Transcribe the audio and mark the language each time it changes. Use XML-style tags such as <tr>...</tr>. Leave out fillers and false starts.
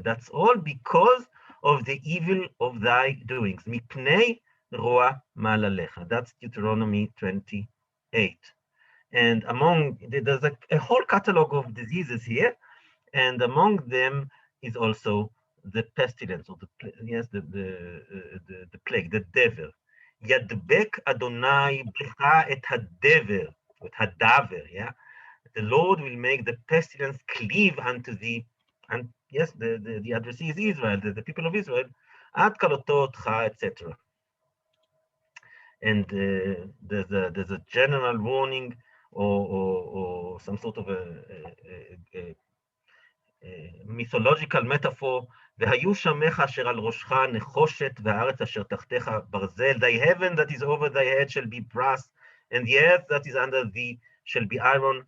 <en>That's all because of the evil of thy doings.</en> <he>Mipnei roa malalecha.</he> <en>That's Deuteronomy 28. And there's a whole catalog of diseases here, and among them is also the pestilence, or yes, the plague, the devil.</en> <he>ידבק אדוני בך את הדבר, את הדבר, yeah?</he> <en>The Lord will make the pestilence cleave unto thee, and yes, the addressee is Israel, the people of Israel,</en> <he>עד כלותו אותך,</he> <en>etc. And there's a general warning or some sort of a mythological metaphor,</en> <he>והיו שמך אשר על ראשך נחושת, והארץ אשר תחתיך ברזל,</he> <en>thy heaven that is over thy head shall be brass, and the earth that is under thee shall be iron.</en>